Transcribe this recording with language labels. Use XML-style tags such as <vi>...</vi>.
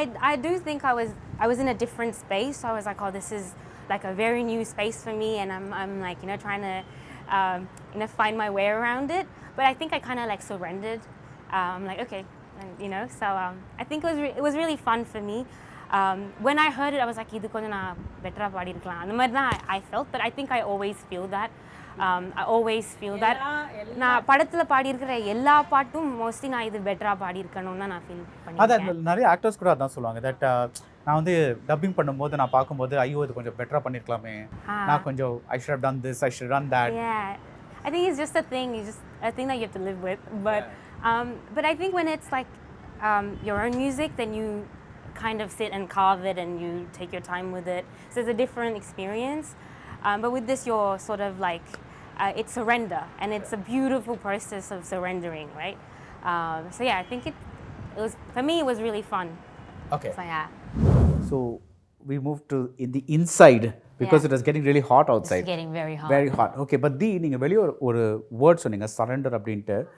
<en>I do think I was in a different space. So I was like, oh, this is like a very new space for me, and I'm like, you know, trying to find my way around it. But I think I kind of like surrendered. I'm like, okay, and, you know. So I think it was really fun for me. When I heard it, I was like,</en> <ta>idu konja na better paadi irukkalam. அந்த மாதிரி தான்</ta> <en>I felt, but I think I always feel that. I always feel that.</en> <ta>நான் படத்தில் பாடியிருக்கிற எல்லா பாட்டும் mostly நான் இது பெட்டராக பாடியிருக்கணும்னு தான் நான் ஃபீல் பண்ணியிருக்கேன். அதான் நிறைய ஆக்டர்ஸ் கூட அதான் சொல்லுவாங்க, தட் நான் வந்து டப்பிங் பண்ணும்போது நான் பார்க்கும்போது ஐயோ இது கொஞ்சம் பெட்டராக பண்ணியிருக்கலாமே, நான் கொஞ்சம்</ta> <en>I should have done this, I should done that. I think it's just a thing. It's just a thing that you have to live with. But I think when it's like your own music, then you kind of sit and carve it and you take your time with it. So it's a different experience. But with this, you're sort of like, it's surrender, and it's a beautiful process of surrendering, right? So yeah, I think it was, for me, it was really fun. Okay. So yeah. So we moved to in the inside because it was getting really hot outside. It's getting very hot. Very hot.</en> <ta>Okay, but Dhee, நீங்கள் வெளியே ஒரு word சொன்னீங்க, surrender அப்படின்ட்டு.</ta>